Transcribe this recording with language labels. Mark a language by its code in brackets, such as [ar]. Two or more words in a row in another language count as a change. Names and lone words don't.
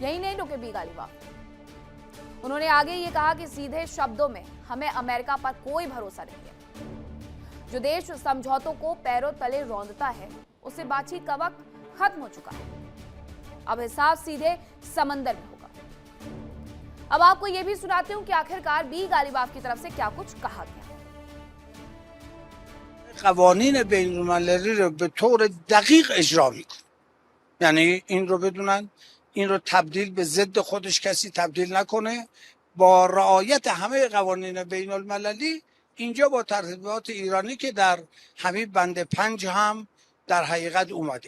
[hi] यही नहीं रुके बी गालिबाफ, उन्होंने आगे ये कहा कि सीधे शब्दों में हमें अमेरिका पर कोई भरोसा नहीं है। जो देश समझौतों को पैरों तले रौंदता है उससे बातचीत का वक्त खत्म हो चुका है। अब हिसाब सीधे समंदर में होगा। अब आपको यह भी सुनाते हूं कि आखिरकार बी गालिबाफ की तरफ से क्या कुछ कहा गया। [fa] قوانین بین‌المللی رو به طور دقیق اجرا میکنه. یعنی این رو بدونن، این رو تبدیل به ضد خودش کسی تبدیل نکنه. با رعایت همه قوانین بین‌المللی اینجا با ترتیبات ایرانی که در همین بند 5 هم در حقیقت اومده.